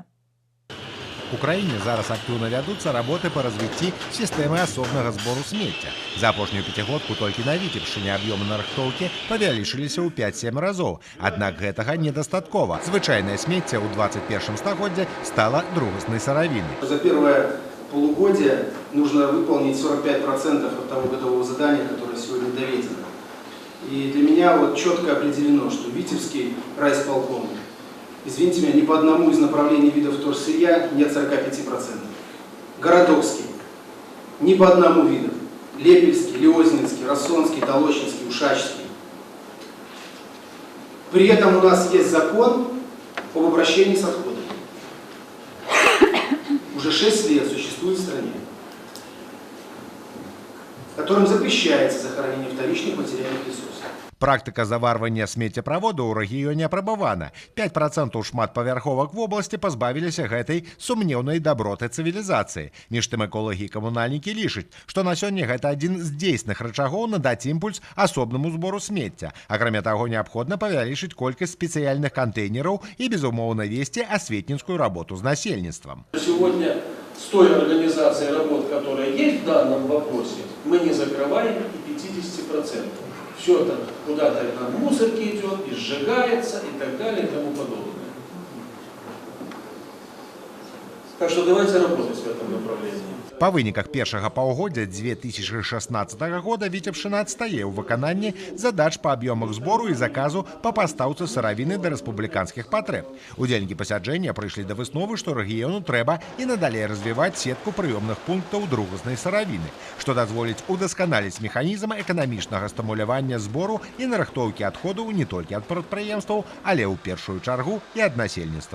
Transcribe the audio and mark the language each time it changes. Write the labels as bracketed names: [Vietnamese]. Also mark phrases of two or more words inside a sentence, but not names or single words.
[Belarusian] У краіне зараз актыўна вядуцца работы па развіцці сістэмы асобнага збору смецця. За апошнюю пяцігодку толькі на Віцебшчыне аб'ёмы нарыхтоўкі павялічыліся ў 5-7 разоў. Аднак гэтага недастаткова. Звычайнае смецце ў 21 стагоддзі стала другаснай сыравінай. [Russian] За первое полугодие нужно выполнить 45% от того годового задания, которое сегодня доведено. И для меня вот четко определено, что Витебский райисполком, извините меня, ни по одному из направлений видов вторсырья нет 45%. Городовский, ни по одному виду. Лепельский, Лиознинский, Рассонский, Толочинский, Ушачский. При этом у нас есть закон об обращении с отходами. Уже 6 лет существует в стране, которым запрещается захоронение вторичных материальных ресурсов. [Belarusian] Практыка заварвання смеццеправода ў рэгіёне апрабавана. 5% шматпавярховак в обласці пазбавіліся гэтай сумнеўнай даброты цывілізацыі. Між тым эколагі і камунальнікі лічаць, што на сёння гэта адзін з дзейсных рычагоў надаць імпульс асобнаму збору смецця. Акрамя таго, неабходна павялічыць колькасць спецыяльных кантэйнераў і, безумоўна, весці асветніцкую работу з насельніцтвам. [Russian] Сегодня с той организацией работ, которая есть в данном вопросе, мы не закрываем и 50%. Все это куда-то на мусорке идет, и сжигается, и так далее, и тому подобное. Так что давайте работать в этом направлении. [Belarusian] Па выніках першага паўгоддзя 2016 года Віцебшчына адстае ў выкананні задач па аб'ёмах збору і заказу па пастаўцы сыравіны да рэспубліканскіх патрэб. Удзельнікі пасяджэння прыйшлі да высновы, што рэгіёну трэба і надалей развіваць сетку прыёмных пунктаў другаснай сыравіны, што дазволіць удасканаліць механізм эканамічнага стымулявання збору і нарыхтоўкі адходаў не толькі ад прадпрыемстваў, але ў першую чаргу і ад насельніцтва.